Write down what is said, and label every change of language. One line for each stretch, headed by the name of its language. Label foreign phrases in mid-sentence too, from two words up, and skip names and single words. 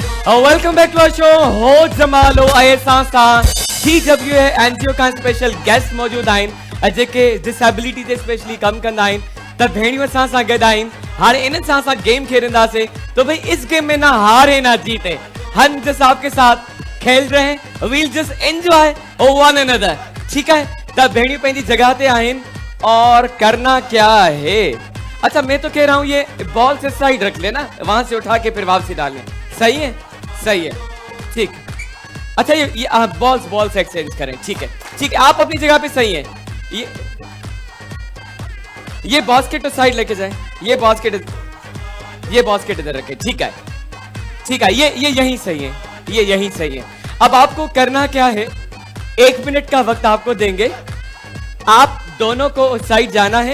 English: welcome back to our show
Sindhi: हो जमालो ऐसा सा TWA एनजीओ का
English: special guest
Sindhi: मौजूद आहिनि जेके डिसेबिलिटी ते स्पेशली कम कंदा आहिनि त भेणियूं असां सां गॾु आहिनि हाणे इन सां असां गेम खेलंदासीं
Urdu: تو بھائی اس گیم میں نہ ہارے نہ جیتے ہم جسٹ آپ کے ساتھ کھیل رہے ہیں
English: we'll just enjoy one another
Urdu: ٹھیک ہے
Sindhi: त भेणियूं पंहिंजी जगह ते आहिनि
Urdu: اور کرنا کیا ہے اچھا میں تو کہہ رہا ہوں یہ بال سے سائیڈ رکھ لینا وہاں سے اٹھا کے پھر واپسی ڈالنے صحیح ہے ٹھیک اچھا یہ
English: balls exchange
Urdu: کریں ٹھیک ہے آپ اپنی جگہ پہ صحیح ہے یہ باسکٹ تو سائیڈ لے کے جائے یہ باسکٹ ادھر رکھے ٹھیک ہے یہ یہیں صحیح ہے اب آپ کو کرنا کیا ہے 1 منٹ کا وقت آپ کو دیں گے آپ دونوں کو اس سائیڈ جانا ہے